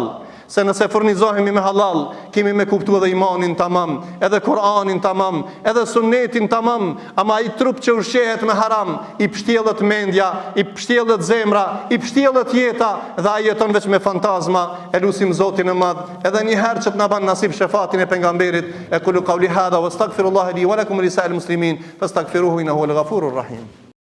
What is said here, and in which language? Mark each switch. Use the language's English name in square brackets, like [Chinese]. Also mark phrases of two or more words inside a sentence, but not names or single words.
[Albanian] Se nëse furnizohemi me halal, kemi me kuptu edhe imanin tamam, edhe Kur'anin tamam, edhe sunnetin tamam, ama i trup që ushqehet me haram, i pështjellet mendja, i pështjellet zemra, i pështjellet jeta, dhe a jeton veç me fantazma. E lutim Zotin e Madh, edhe një herë që të na ban nasib shefatin e pejgamberit. [Arabic] E أقول قولي هذا وأستغفر الله لي ولكم ولسائر المسلمين فاستغفروه إنه هو الغفور الرحيم.